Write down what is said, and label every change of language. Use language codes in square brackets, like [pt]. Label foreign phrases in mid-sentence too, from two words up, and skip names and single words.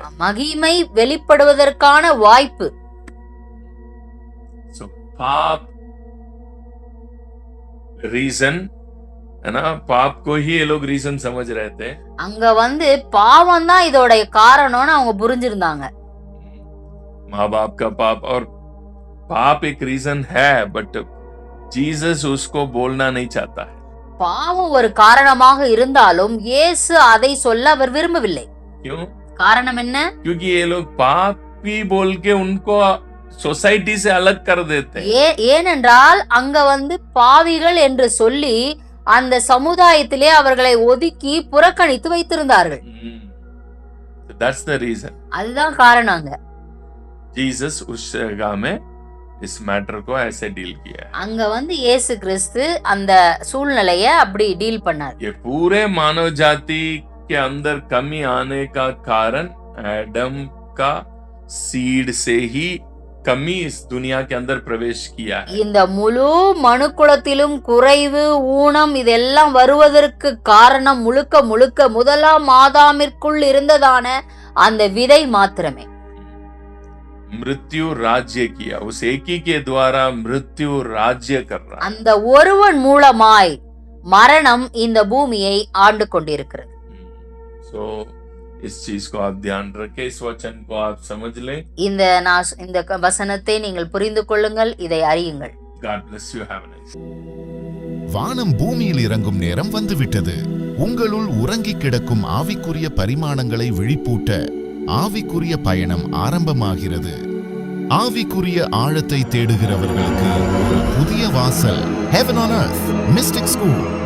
[ta] மகிமை வெளிப்படுவதற்கான வாய்ப்பு. [hi] So पाप रीजन है ना, पाप को ही ये लोग रीजन समझ रहे थे. [ta] அங்க வந்து பாவம் தான் இதோட காரணம்னு அவங்க புரிஞ்சிருந்தாங்க. [hi] माँ बाप का पाप, और पाप एक रीजन है, बट जीसस उसको बोलना नहीं चाहता है. [ta] பாவம் ஒரு காரணமாக இருந்தாலும் இயேசு அதை சொல்ல அவர் விரும்பவில்லை. [hi] क्यों? [ta] காரணம் என்ன? [hi] क्योंकि ये लोग पापी बोल के उनको सोसाइटी से अलग कर देते हैं. [ta] ஏனென்றால் அங்க வந்து பாவிகள் என்று சொல்லி அந்த சமுதாயத்திலே அவர்களை ஒதுக்கி புறக்கணித்து வைத்திருந்தார்கள். [en] That's the reason. [ta] அதுதான் காரணங்க. [hi] जीसस उस जगह में इस मैटर को ऐसे डील किया है. [ta] அங்க வந்து இயேசு கிறிஸ்து அந்த சூழ்நிலைய அப்படி டீல் பண்ணார். [hi] ये पूरे मानव जाति के अंदर कमी आने का कारण एडम का सीड से ही कमी इस दुनिया के अंदर प्रवेश किया है. [ta] இந்த முழு மனுக்குலத்திலும் குறைவு, ஊனம் இதெல்லாம் வருவதற்கு காரணம் முழுக்க முழுக்க முதலாம் ஆதாமிற்குள் இருந்ததான அந்த விதை மாத்திரமே. [hi] मृत्यु राज्य किया, उस एक ही के द्वारा मृत्यु राज्य कर रहा है. [ta] அந்த ஒருவன் மூலமாய் மரணம் இந்த பூமியை ஆண்டு கொண்டிருக்கிறது. [hi] So इस चीज को आप ध्यान रखें, इस वचन को आप समझ लें. [ta] இந்த வசனத்தை நீங்கள் புரிந்து கொள்ளுங்கள், இதை அறியுங்கள். [en] God bless you. Have a nice day. [ta] வானம் பூமியில் இறங்கும் நேரம் வந்துவிட்டது. உங்களுள் உறங்கி கிடக்கும் ஆவிக்குரிய பரிமாணங்களை விழிப்பூட்ட ஆவிக்குரிய பயணம் ஆரம்பமாகிறது. ஆவிக்குரிய ஆழத்தை தேடுகிறவர்களுக்கு ஒரு புதிய வாசல். Heaven on Earth Mystic School.